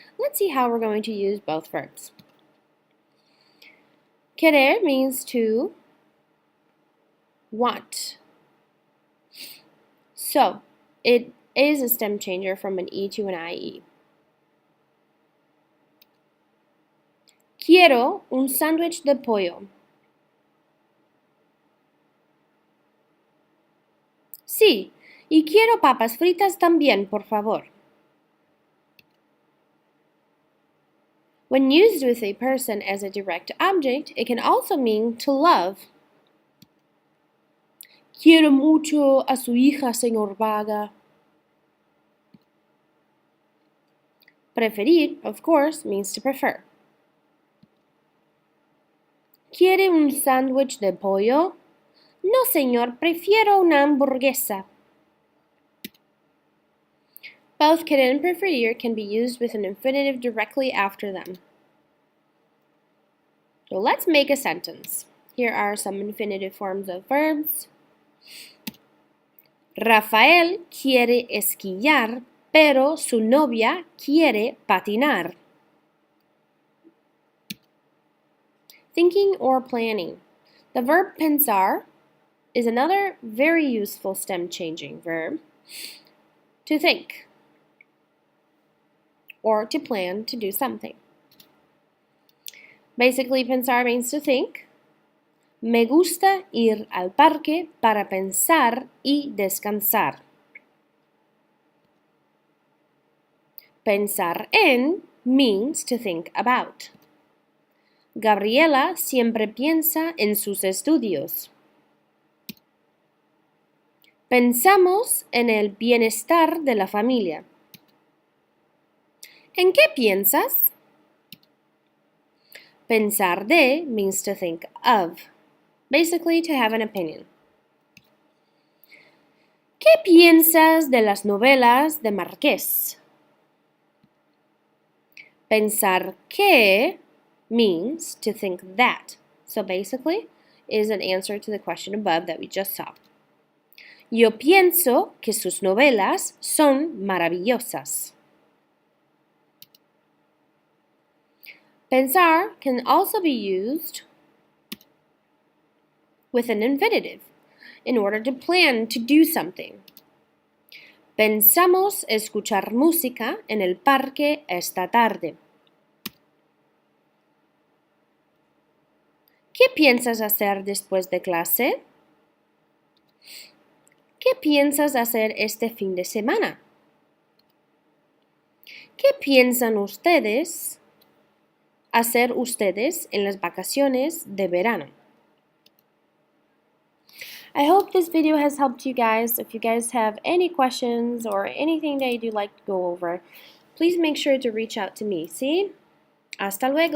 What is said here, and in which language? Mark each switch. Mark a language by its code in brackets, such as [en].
[en] Let's see how we're going to use both verbs. Querer means to want. So it is a stem changer from an E to an IE. [es] Quiero un sándwich de pollo. Sí, y quiero papas fritas también, por favor. [en] When used with a person as a direct object, it can also mean to love. [es] Quiero mucho a su hija, señor Vaga. [en] Preferir, of course, means to prefer. [es] ¿Quiere un sándwich de pollo? No, señor, prefiero una hamburguesa. [en] Both quiere and preferir can be used with an infinitive directly after them. So let's make a sentence. Here are some infinitive forms of verbs. [es] Rafael quiere esquiar, pero su novia quiere patinar. [en] Thinking or planning. The verb pensar is another very useful stem-changing verb. To think or to plan to do something. Basically, pensar means to think. [es] Me gusta ir al parque para pensar y descansar. [en] Pensar en means to think about. [es] Gabriela siempre piensa en sus estudios. Pensamos en el bienestar de la familia. ¿En qué piensas? [en] Pensar de means to think of. Basically, to have an opinion. [es] ¿Qué piensas de las novelas de Márquez? [en] Pensar que means to think that. So basically, is an answer to the question above that we just saw. [es] Yo pienso que sus novelas son maravillosas. [en] Pensar can also be used with an infinitive in order to plan to do something. [es] Pensamos escuchar música en el parque esta tarde. ¿Qué piensas hacer después de clase? ¿Qué piensas hacer este fin de semana? ¿Qué piensan ustedes hacer ustedes en las vacaciones de verano? [en] I hope this video has helped you guys. If you guys have any questions or anything that you'd like to go over, please make sure to reach out to me. [es] ¿Sí? Hasta luego.